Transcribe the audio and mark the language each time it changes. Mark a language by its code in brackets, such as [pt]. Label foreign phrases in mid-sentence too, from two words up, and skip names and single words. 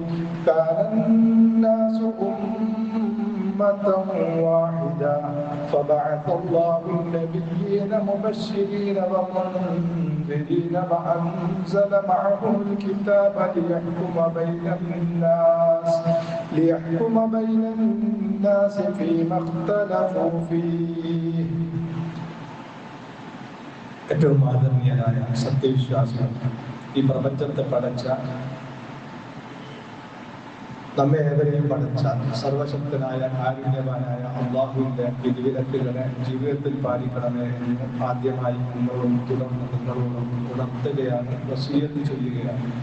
[ar] كان الناس أمة واحدة فبعث الله النبيين مبشرين ومنذرين وأنزل معهم الكتاب ليحكم بين الناس فيما اختلفوا فيه. [ml] ഏറ്റവും ആദരണീയനായ സത്യവിശ്വാസികൾ, ഈ പ്രപഞ്ചത്തെ പടച്ച, നമ്മെ ഏവരെയും പടച്ച സർവശക്തനായ കാരുണ്യവാനായ അള്ളാഹുവിന്റെ വിധിവിലക്കുകളെ ജീവിതത്തിൽ പാലിക്കണമേ എന്ന് ആദ്യമായി നിങ്ങളോടും തുടർന്ന് നിങ്ങളോടും ഉണർത്തുകയാണ്, വസിയത്ത് ചെയ്യുകയാണ്.